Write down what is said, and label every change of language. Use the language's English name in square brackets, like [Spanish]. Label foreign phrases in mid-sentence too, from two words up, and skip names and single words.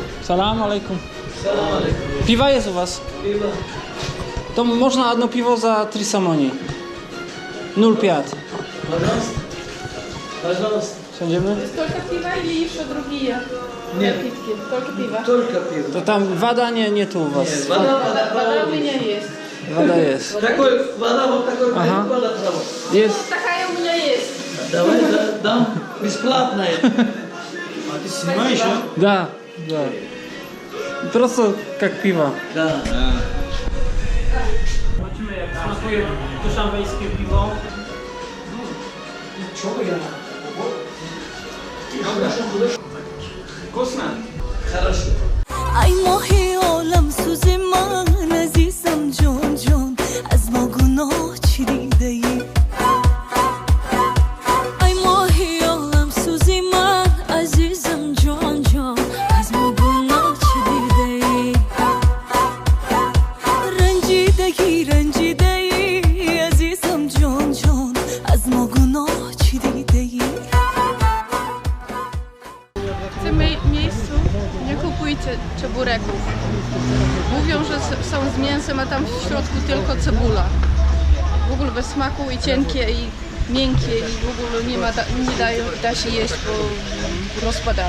[Arabic] سلام عليكم. سلام عليكم. [Polish] Piwa jest u was? Piwa. To można jedno piwo za 3 samoni. 0,5. [Russian] Пожалуйста. Пожалуйста. [Polish] Siądziemy? [Russian] Только пиво или еще другие Нет. напитки? Только пиво. Только пиво. [Polish] To tam woda nie tu u was. [Russian] Нет, вода, Вода у меня есть. [Polish] Woda jest. [Russian] Такой, вода вот такой Ага. вода право. [Polish] Jest. [Russian] Такая у меня есть. Давай дам бесплатно. А ты снимаешь, а? [Polish] Da. Prosto jak piwa. [Russian] Да. [Polish] Zobaczymy jak smakuje duszanbejskie piwo. [Russian] Wkusne. Хорошо. [Persian] ای ماهی عالم سوز من عزیزم جان جان از ما گناه چی دیده ای ای ماهی عالم سوز من عزیزم جان جان از ما گناه چی دیده ای رنجیده ای عزیزم جان جان از ما گناه چی دیده ای [Polish] W tym miejscu nie kupujcie czebureków. Mówią, że są z mięsem, a tam w środku tylko cebula. W ogóle bez smaku i cienkie i miękkie i w ogóle nie da się jeść, bo rozpadają.